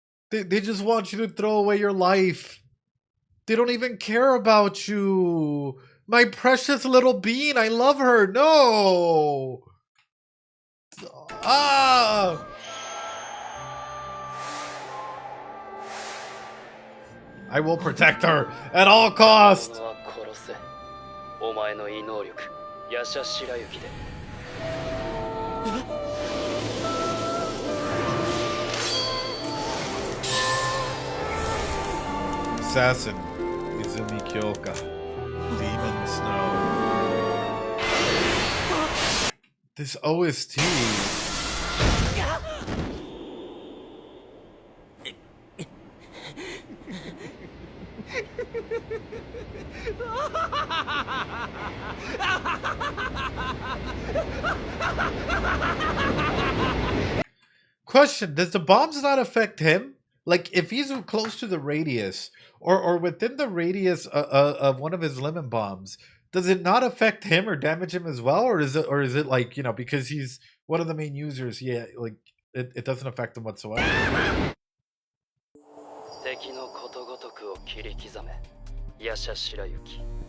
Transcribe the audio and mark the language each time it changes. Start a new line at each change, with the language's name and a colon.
English: They just want you to throw away your life. They don't even care about you. My precious little bean. I love her. No. Ah. I will protect her at all costs.
Japanese: は殺せ。お前の異能力、ヤシャ白雪で。
English: Assassin, Izumi Kyoka, Demon Snow. This OST. Question, does the bombs not affect him? Like, if he's close to the radius, or within the radius of one of his lemon bombs, does it not affect him or damage him as well? Or is it like, you know, because he's one of the main users, yeah, like, it doesn't affect him whatsoever?
Japanese: 敵のことごとくを切り刻め、ヤシャ白雪。